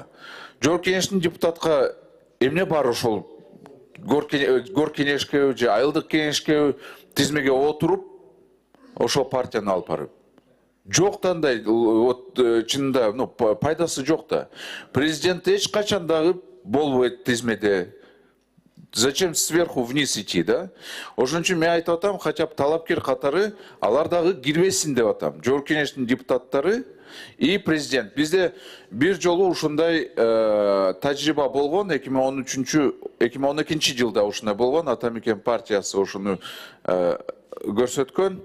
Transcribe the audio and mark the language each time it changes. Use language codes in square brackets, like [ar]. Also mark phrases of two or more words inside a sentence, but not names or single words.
[ky] Жогорку кеңештин депутатка эмне бар ошол гор кеңешке же айылдык кеңешке тизмеге отуруп ошол партияны алып барып? Жок да андай, чынында пайдасы жок да. Президент эч качан дагы болбойт тизмеде. [ru] Зачем сверху вниз идти, да? [ky] Ошон үчүн мен айтып атам, [ru] хотя бы [ky] талапкер катары алар дагы кирбесин деп атам. Жогорку кеңештин депутаттары и президент. Бизде бир жолу ушундай тажрыйба болгон, 2012 жылда ушундай болгон, Атамекен партиясы ушуну көрсөткөн.